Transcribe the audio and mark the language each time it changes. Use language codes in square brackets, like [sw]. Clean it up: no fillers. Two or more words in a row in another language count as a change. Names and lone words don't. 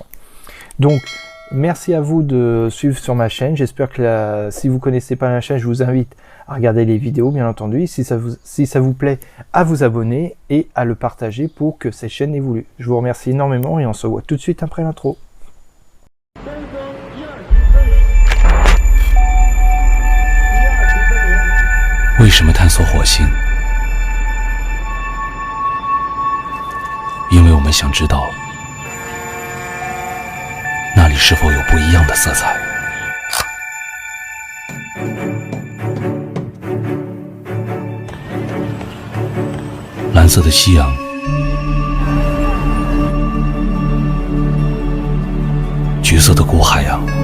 [fr] Donc merci à vous de suivre sur ma chaîne, j'espère que si vous connaissez pas la chaîne, je vous invite à regarder les vidéos bien entendu, si ça vous plaît, à vous abonner et à le partager pour que cette chaîne évolue. Je vous remercie énormément et on se voit tout de suite après l'intro. [zh] Pourquoi 探索火星？因为我们想知道那里是否有不一样的色彩。蓝色的夕阳，橘色的古海洋，